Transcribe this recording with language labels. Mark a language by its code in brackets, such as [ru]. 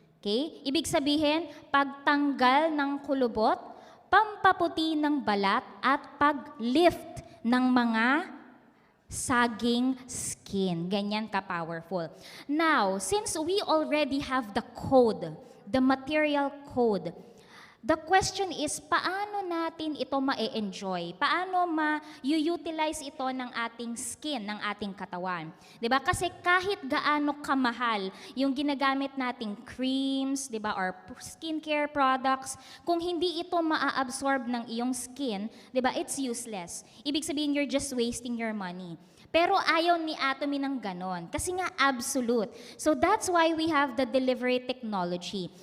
[tl] Okay? Ibig sabihin, pagtanggal ng kulubot, pampaputi ng balat, at pag-lift ng mga saging skin. Ganyan ka-powerful. [en] Now, since we already have the code, the material code, the question is, [tl] paano natin ito ma-enjoy? Paano ma-utilize ito ng ating skin, ng ating katawan? 'Di ba? Kasi kahit gaano kamahal yung ginagamit nating creams, 'di ba, or skincare products, kung hindi ito maa-absorb ng iyong skin, 'di ba, [en] it's useless. [tl] Ibig sabihin, [en] you're just wasting your money. [tl] Pero ayaw ni Atomy ng ganon, kasi nga absolute. [en] So that's why we have the delivery technology.